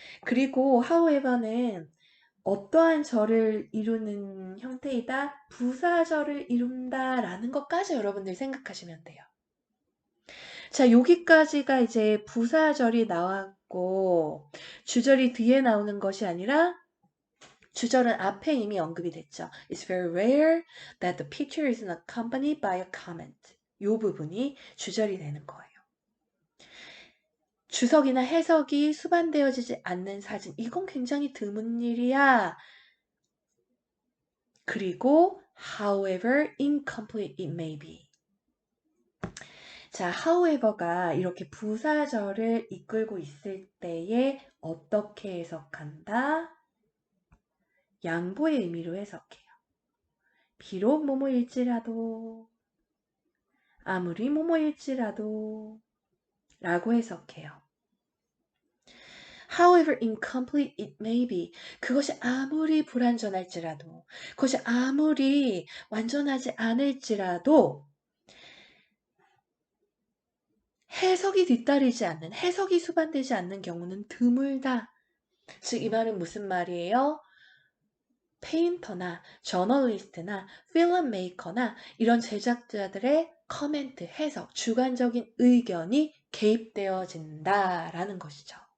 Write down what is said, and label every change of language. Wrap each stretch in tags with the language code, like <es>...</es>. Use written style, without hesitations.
<ko>그리고 however는 어떠한 절을 이루는 형태이다, 부사절을 이룬다라는 것까지 여러분들 생각하시면 돼요. 자, 여기까지가 이제 부사절이 나왔고 주절이 뒤에 나오는 것이 아니라 주절은 앞에 이미 언급이 됐죠.</ko> <en>It's very rare that the picture is accompanied by a comment.</en> <ko>이 부분이 주절이 되는 거예요. 주석이나 해석이 수반되어지지 않는 사진. 이건 굉장히 드문 일이야. 그리고</ko> <en>however incomplete it may be.</en> <ko>자, however가 이렇게 부사절을 이끌고 있을 때에 어떻게 해석한다? 양보의 의미로 해석해요. 비록 뭐뭐일지라도, 아무리 뭐뭐일지라도 라고 해석해요.</ko> <en>However incomplete it may be.</en> <ko>그것이 아무리 불완전할지라도, 그것이 아무리 완전하지 않을지라도 해석이 뒤따르지 않는, 해석이 수반되지 않는 경우는 드물다. 즉, 이 말은 무슨 말이에요? 페인터나 저널리스트나 필름메이커나 이런 제작자들의 커멘트, 해석, 주관적인 의견이 개입되어진다라는 것이죠.</ko>